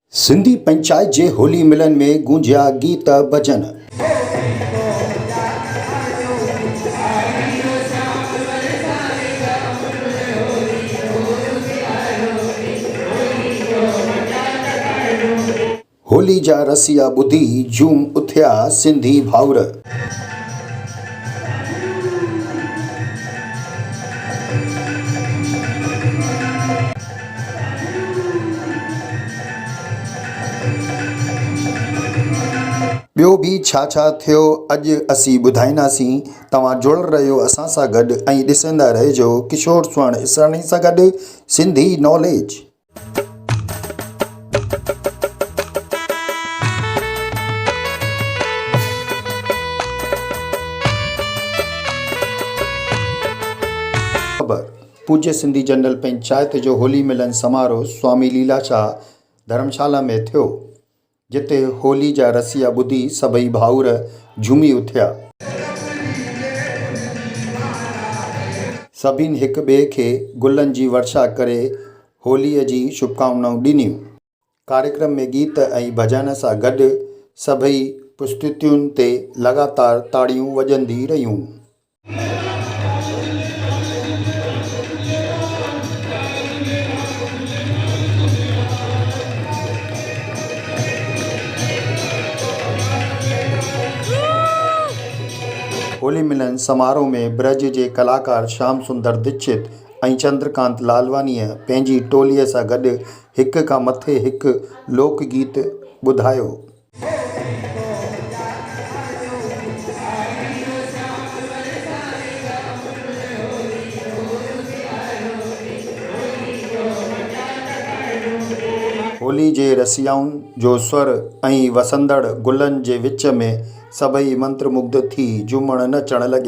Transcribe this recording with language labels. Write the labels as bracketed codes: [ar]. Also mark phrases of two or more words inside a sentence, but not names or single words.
[sd] सिंधी पंचायत जे होली मिलन में गूंजिया गीत भजन। होली जा रसिया ॿुधी झूम उथिया सिंधी भाउर। ॿियो बि छा थियो अॼु असीं ॿुधाईंदासीं। तव्हां जुड़ल रहियो असां सां गॾु ऐं ॾिसंदा रहिजो किशोर स्वर्ण इसरानी सां गॾु सिंधी नॉलेज। पूज्य सिंधी जनरल पंचायत जो होली मिलन समारोह स्वामी लीलाशाह धर्मशाला में थियो, जिते होली जा रसिया ॿुधी सभई भाउर झूमी उथिया। सभिनी हिक ॿिए खे गुलनि जी वर्षा करे होलीअ जी शुभकामनाऊं ॾिनियूं। कार्यक्रम में गीत ऐं भजन सां गॾु सभई पुस्तुतियुनि ते लगातार ताड़ियूं वॼंदी रहियूं। होली मिलन समारोह में ब्रज जे कलाकार श्याम सुंदर दीक्षित ऐं चंद्रकांत लालवानीअ पंहिंजी टोलीअ सां गॾु हिक खां मथे हिकु लोकगीत ॿुधायो। होली जे रसियाउनि जो स्वर ऐं वसंदड़ गुलनि जे विच में सभई मंत्रमुग्ध थी झूमण नचण लॻिया।